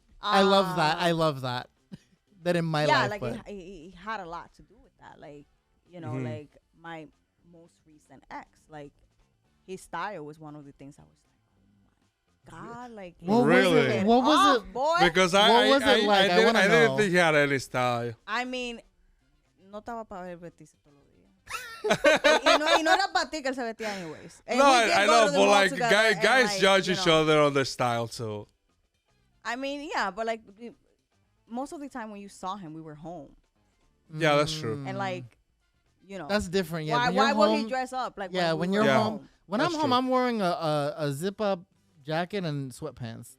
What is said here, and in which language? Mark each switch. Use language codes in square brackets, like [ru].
[en] I love that. That in my life. Yeah, like it had a lot to do with that. Like, like my most recent ex, like his style was one of the things I was like, oh my God, like really? What was it, boy? Because I didn't think he had any style. I mean, [es] no estaba para ver vestirse todos los días. y no era para ti que él se vestía [en] anyways. And no, I know, but like guys like, judge each other on their style too. I mean, yeah, but like most of the time when you saw him, we were home. Yeah, that's true. And like, that's different. Yeah, why would he dress up? Like, when you're home. When I'm home, true. I'm wearing a zip up jacket and sweatpants.